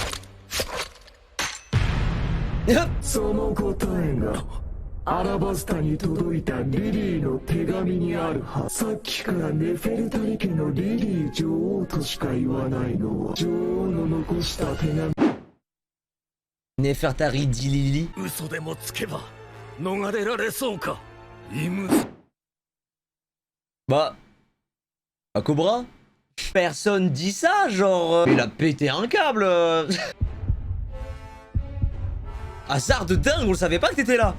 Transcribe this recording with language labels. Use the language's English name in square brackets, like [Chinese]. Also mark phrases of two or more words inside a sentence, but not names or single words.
[Japanese] その答えがアラバスタに届いたリリーの手紙にあるはず。さっきからネフェルタリ家のリリー女王としか言わないのは女王の残した手紙。Nefertari Dilili. [French] Bah, à Cobra, personne dit ça, genre. Il a pété un câble. Hasard de dingue, on le savait pas que t'étais là.